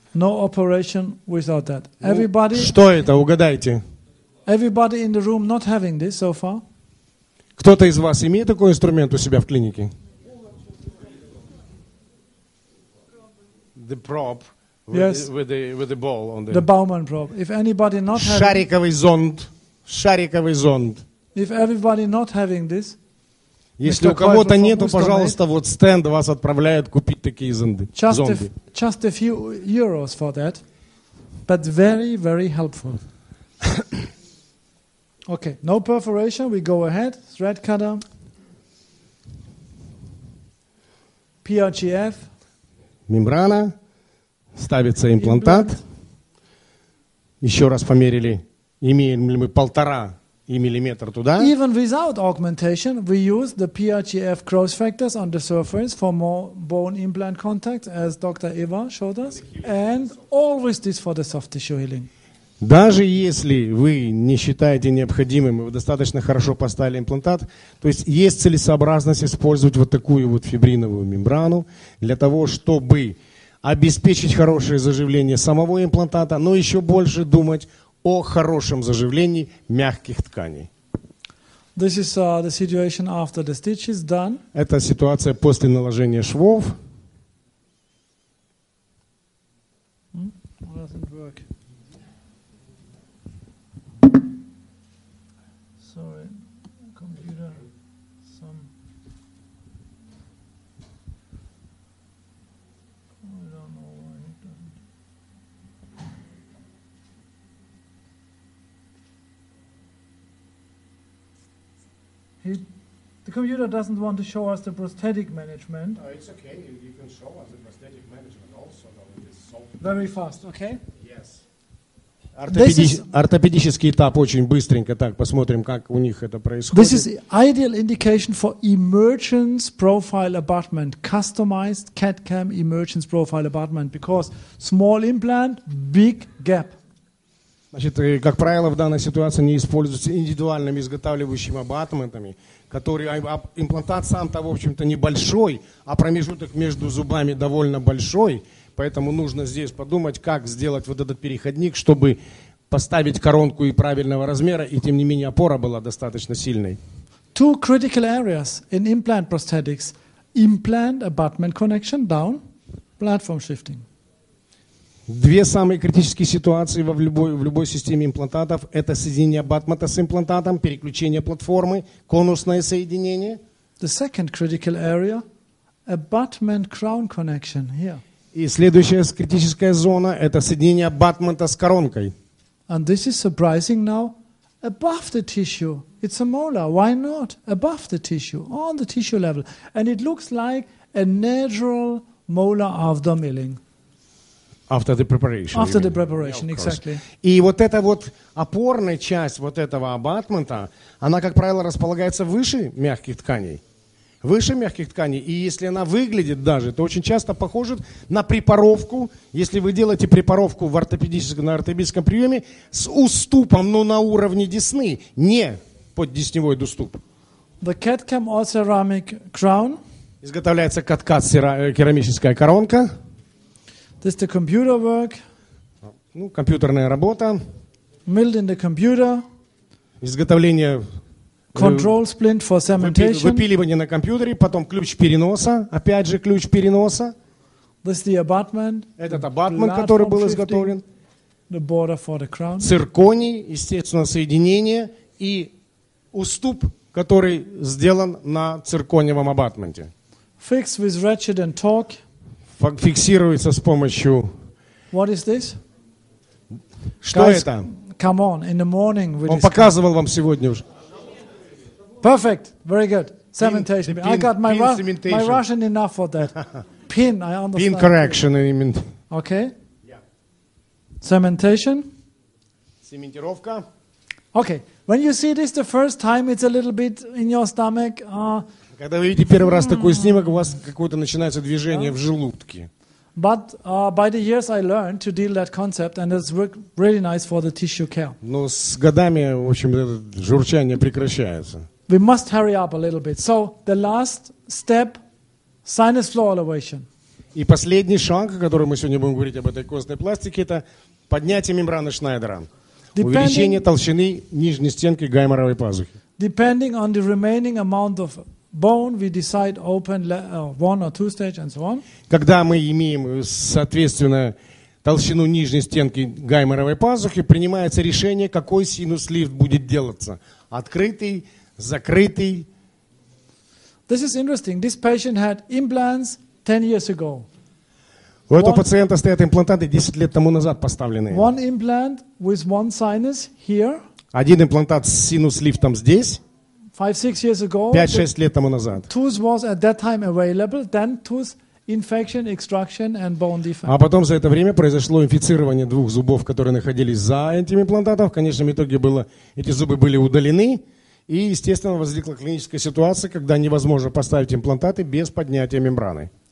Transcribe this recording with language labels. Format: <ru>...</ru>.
<en>No operation without that. Everybody,</en> <ru>Что это? Угадайте.</ru> <en>everybody in the room not having this so far?</en> <ru>Кто-то из вас имеет такой инструмент у себя в клинике?</ru> <en>The probe Yes. with the ball on The Baumann probe. If anybody not having,</en> <ru>Шариковый зонд. Шариковый зонд.</ru> <en>if everybody not having this,</en> <ru>Если</ru> <en>Mr.</en> <ru>у кого-то</ru> <en>Kreuzler</en> <ru>нету,</ru> <en>from</en> <ru>пожалуйста, вот стенд вас отправляют купить такие зонды.</ru> <en>just a few euros for that, but very, very helpful. Okay, no perforation. We go ahead. Thread cutter. PRGF.</en> <ru>Мембрана. Ставится имплантат. Еще раз померили, имеем ли мы 1,5 миллиметра туда.</ru> <en>Even without augmentation, we use the PRGF growth factors on the surface for more bone implant contact, as Dr. Eva showed us, and always this for the soft tissue healing.</en> <ru>Даже если вы не считаете необходимым, и вы достаточно хорошо поставили имплантат, то есть целесообразность использовать вот такую вот фибриновую мембрану для того, чтобы обеспечить хорошее заживление самого имплантата, но еще больше думать о хорошем заживлении мягких тканей.</ru> <en>This is the situation after the stitch is done.</en> <ru>Это ситуация после наложения швов.</ru> <en>Doesn't work. Sorry, computer. I don't know why it doesn't. The computer doesn't want to show us the prosthetic management. It's okay. You can show us the prosthetic management also. Very fast, okay? Yes.</en> <ru>Ортопедический этап очень быстренько. Так, посмотрим, как у них это происходит.</ru> <en>This is ideal indication for emergence profile abutment, customized CAD-CAM emergence profile abutment, because small implant, big gap.</en> <ru>Значит, как правило, в данной ситуации не используются индивидуальными изготавливающими абатментами, которые имплантат сам-то, в общем-то, небольшой, а промежуток между зубами довольно большой, поэтому нужно здесь подумать, как сделать вот этот переходник, чтобы поставить коронку и правильного размера, и тем не менее опора была достаточно сильной.</ru> <en>Two critical areas in implant prosthetics: implant abutment connection down, platform shifting.</en> <ru>Две самые критические ситуации в любой системе имплантатов – это соединение абатмента с имплантатом, переключение платформы, конусное соединение.</ru> <en>The second critical area, abutment crown connection here.</en> <ru>И следующая критическая зона – это соединение абатмента с коронкой.</ru> <en>And this is surprising now, above the tissue. It's a molar. Why not? Above the tissue, on the tissue level. And it looks like a natural molar after milling. After the preparation. After the preparation, exactly.</en> <ru>И вот эта вот опорная часть вот этого абатмента, она, как правило, располагается выше мягких тканей. Выше мягких тканей. И если она выглядит даже, то очень часто похоже на препаровку. Если вы делаете препаровку на ортопедическом приеме с уступом, но на уровне десны, не поддесневой уступ.</ru> <en>The CAD-CAM all ceramic crown.</en> <ru>Изготовляется кат-кат керамическая коронка.</ru> <en>This is the computer work.</en> <ru>Ну, компьютерная работа.</ru> <en>Milled in the computer.</en> <ru>Изготовление</ru> <en>control splint for cementation.</en> <ru>выпиливание на компьютере, потом ключ переноса, опять же ключ переноса.</ru> <en>This is the abutment.</en> <ru>Этот абатмент, который был</ru> <en>platform</en> <ru>изготовлен.</ru> <en>shifting, the border for the crown.</en> <ru>Цирконий, естественно, соединение и уступ, который сделан на циркониевом абатменте.</ru> <en>Fixed with ratchet and torque.</en> <ru>Фиксируется с помощью...</ru> <en>What is this?</en> <ru>Что</ru> <en>Guys,</en> <ru>это?</ru> <en>come on, in the morning we</en> <ru>Он</ru> <en>discuss.</en> <ru>показывал вам сегодня уже.</ru> <en>Perfect, very good. Cementation. the I got my, pin my cementation. Russian enough for that. Pin, I understand. Pin correction, I mean. Okay. Cementation.</en> <ru>Цементировка.</ru> <en>Okay. When you see this the first time, it's a little bit in your stomach.</en> <ru>Когда вы видите первый раз такой снимок, у вас какое-то начинается движение в желудке.</ru> <en>But by the years I learned to deal that concept, and it's really nice for the tissue care.</en> <ru>Но с годами, в общем, это журчание прекращается.</ru> <en>We must hurry up a little bit. So the last step, sinus floor elevation.</en> <ru>И последний шаг, о котором мы сегодня будем говорить об этой костной пластике, это поднятие мембраны Шнайдера. Увеличение толщины нижней стенки гайморовой пазухи.</ru> <en>Depending on the remaining amount of bone, we decide open, one or two stage and so on.</en> <ru>Когда мы имеем, соответственно, толщину нижней стенки гайморовой пазухи, принимается решение, какой синус-лифт будет делаться. Открытый, закрытый.</ru> <en>This is interesting. This patient had implants 10 years ago.</en> <ru>У этого пациента стоят имплантаты 10 лет тому назад поставленные.</ru> <en>One implant with one sinus here.</en> <ru>Один имплантат с синус-лифтом здесь.</ru> <en>5-6 years ago.</en> <ru>5-6 лет тому назад.</ru> <en>Tooth was at that time available. Then tooth infection, extraction and bone defect.</en> <ru>А потом за это время произошло инфицирование двух зубов, которые находились за этим имплантатом. В конечном итоге эти зубы были удалены. И, естественно, возникла клиническая ситуация, когда невозможно поставить имплантаты без поднятия мембраны.</ru>